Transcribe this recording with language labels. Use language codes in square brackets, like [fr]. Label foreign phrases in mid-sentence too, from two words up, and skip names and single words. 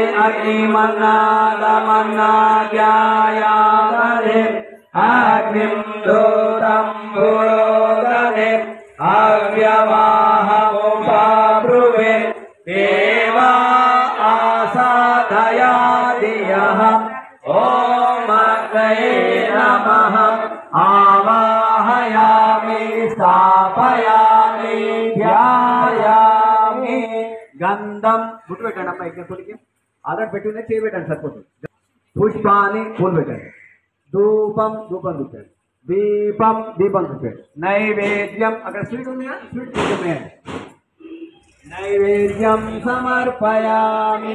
[sa] अग्निमन्नादमन्नाद्यायादे अग्निं दूतं पुरोदने अव्यवाहमुपाब्रुवे देवा आसादयादियः ॐ अग्नये नमः आवाहयामि स्थापयामि ध्यायामि [te] గంధం గుట్టు పెట్టండి అమ్మ. యజ్ఞకుడికి ఆధార్ పెట్టుకునే చేయబెట్టండి సరిపోతుంది. పుష్పాన్ని పూలు పెట్టండి. ధూపం ధూపం చూపాడు, దీపం దీపం చూపాడు, నైవేద్యం అక్కడ స్వీట్ ఉంది కదా స్వీట్ చూపేయండి. [sa] నైవేద్యం సమర్పయామి.